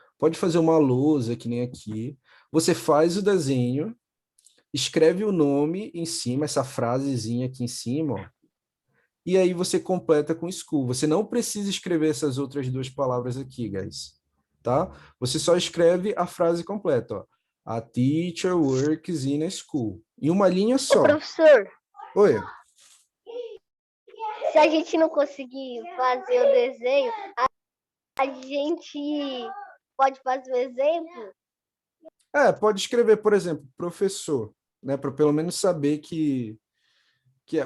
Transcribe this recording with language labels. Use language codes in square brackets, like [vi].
[pt] Pode fazer uma lousa, que nem aqui. Você faz o desenho, escreve o nome em cima, essa frasezinha aqui em cima, ó, e aí você completa com school. Você não precisa escrever essas outras 2 palavras aqui, guys, tá? Você só escreve a frase completa, ó. [en] A teacher works in a school. [pt] Em uma linha Ô, só. professor, Oi. se a gente não conseguir fazer o desenho, a gente pode fazer o exemplo? Pode escrever, por exemplo, professor. né? Para pelo menos saber que é.